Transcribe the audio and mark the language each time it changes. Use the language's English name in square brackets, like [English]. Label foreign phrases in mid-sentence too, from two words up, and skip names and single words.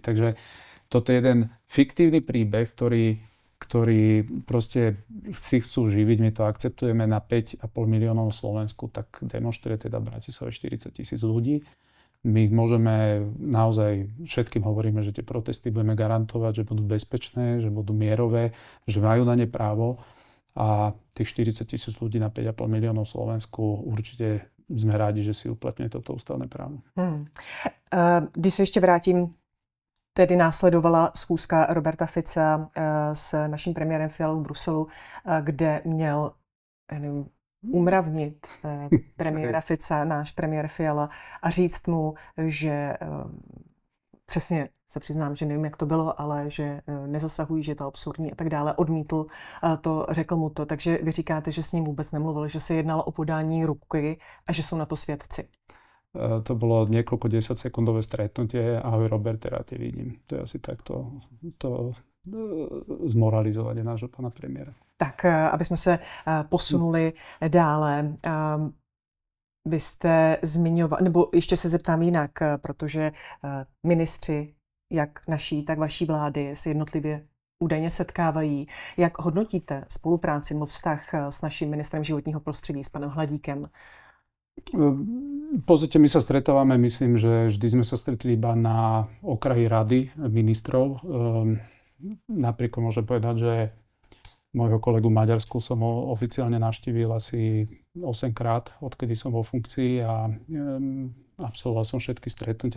[Slovak] Takže toto je jeden fiktívny príbeh, ktorí proste si chcú živiť, my to akceptujeme na 5,5 miliónov Slovensku, tak demonstruje teda v Bratislave 40 000 ľudí. My môžeme naozaj, všetkým hovoríme, že tie protesty budeme garantovať, že budú bezpečné, že budú mierové, že majú na ne právo a tých 40 000 ľudí na 5,5 miliónov Slovensku určite sme rádi, že si uplatňuje toto ústavné právo. [Czech] Když se ještě vrátím, tedy následovala schůzka Roberta Fica s naším premiérem Fialou v Bruselu, kde měl umravnit premiéra Fica, náš premiér Fiala, a říct mu, že přesně se přiznám, že nevím, jak to bylo, ale že nezasahují, že je to absurdní a tak dále. Odmítl to, řekl mu to, takže vy říkáte, že s ním vůbec nemluvili, že se jednalo o podání ruky a že jsou na to svědci. [Slovak] To bolo niekoľko 10-sekundové stretnutie. Ahoj Robert, rád te vidím. To je asi takto zmoralizovanie nášho pána premiéra. [Czech] Tak, aby jsme se posunuli dále. Vy jste zmiňoval, nebo ještě se zeptám jinak, protože ministři, jak naší, tak vaší vlády, se jednotlivě údajně setkávají. Jak hodnotíte spolupráci nebo vztah s naším ministrem životního prostředí, s panem Hladíkem? [Slovak] Pozrite, my sa stretávame, myslím, že vždy sme sa stretli iba na okraji rady ministrov. Napríklad môžem povedať, že môjho kolegu v Maďarsku som oficiálne navštívil asi 8-krát, odkedy som vo funkcii a absolvoval som všetky stretnutia.